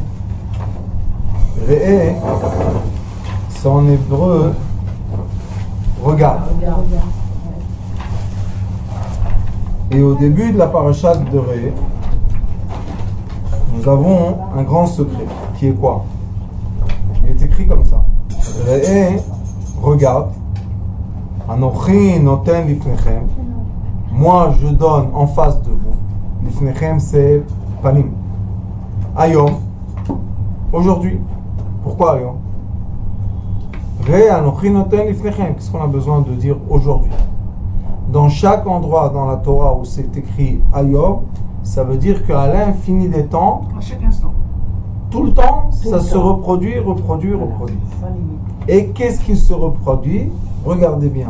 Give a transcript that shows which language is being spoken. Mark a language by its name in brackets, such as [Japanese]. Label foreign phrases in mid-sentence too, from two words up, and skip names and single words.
[Hebrew] Re'eh, [French] c'est en hébreu regarde. Et au début de la parachat de Re'eh, nous avons un grand secret, qui est quoi? Il est écrit comme ça. Re'eh, regarde. [Hebrew] אנכי נותן לפניכם. [French] Moi, je donne en face de vous. Lifnechem, c'est panim. Ayom. Aujourd'hui. Pourquoi Ayom? [Hebrew] ראה אנכי נותן לפניכם. [French] Qu'est-ce qu'on a besoin de dire aujourd'hui? Dans chaque endroit dans la Torah où c'est écrit Ayom, ça veut dire qu'à l'infini des temps, À chaque instant. tout le temps, ça se reproduit. Et qu'est-ce qui se reproduit? Regardez bien.